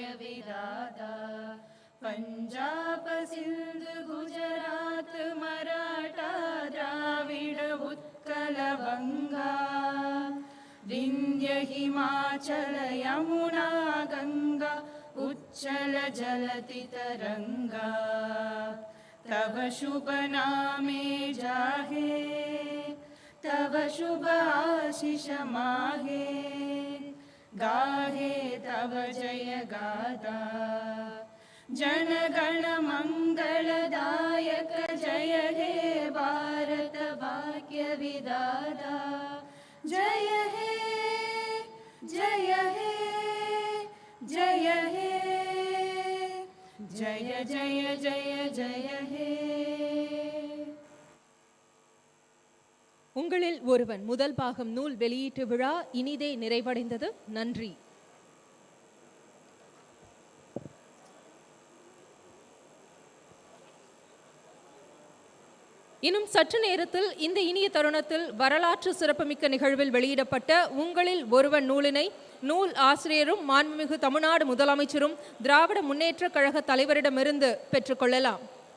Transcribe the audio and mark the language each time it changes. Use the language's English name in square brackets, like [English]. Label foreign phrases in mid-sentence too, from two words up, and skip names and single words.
[Bangla] বিধাতা পঞ্জাব সিন্ধু গুজরাট মারাঠা দ্রাবিড় উৎকল বঙ্গ বিন্ধ্য হিমাচল যমুনা গঙ্গা উচ্ছল জলধি তরঙ্গ তব শুভ নামে জাগে তব শুভ আশিস মাগে গাহে তব জয় গাথা জন গণ মঙ্গলদায়ক জয় হে ভারত ভাগ্য বিধাতা জয় হে জয় হে জয় হে জয় জয় জয় জয় হে. [Tamil] உங்களில் ஒருவன் முதல் பாகம் நூல் வெளியீட்டு விழா இனிதே நிறைவடைந்தது. நன்றி. இன்னும் சற்று நேரத்தில் இந்த இனிய தருணத்தில் வரலாற்று சிறப்புமிக்க நிகழ்வில் வெளியிடப்பட்ட உங்களில் ஒருவன் நூலினை நூல் ஆசிரியரும் மாண்புமிகு தமிழ்நாடு முதலமைச்சரும் திராவிட முன்னேற்ற கழக தலைவரிடமிருந்து பெற்றுக்கொள்ளலாம்.